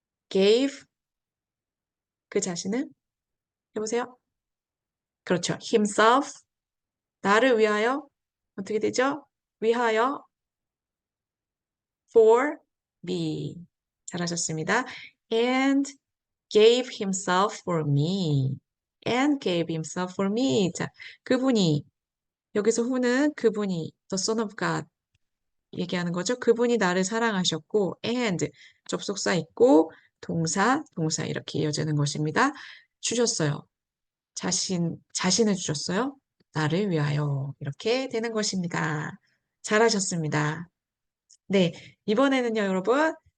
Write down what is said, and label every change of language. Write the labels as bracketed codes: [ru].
[ko] gave 그 자신을 해보세요. 그렇죠. himself 나를 위하여 어떻게 되죠? 위하여 [en] for me [ko] 잘하셨습니다. [en] and gave himself for me and gave himself for me [ko] 자 그분이 여기서 who는 그분이 [en] the Son of God [ko] 얘기하는 거죠. 그분이 나를 사랑하셨고 and 접속사 있고 동사 이렇게 이어지는 것입니다. 주셨어요. 자신을 주셨어요. 나를 위하여. 이렇게 되는 것입니다. 잘하셨습니다. 네, 이번에는요, 여러분.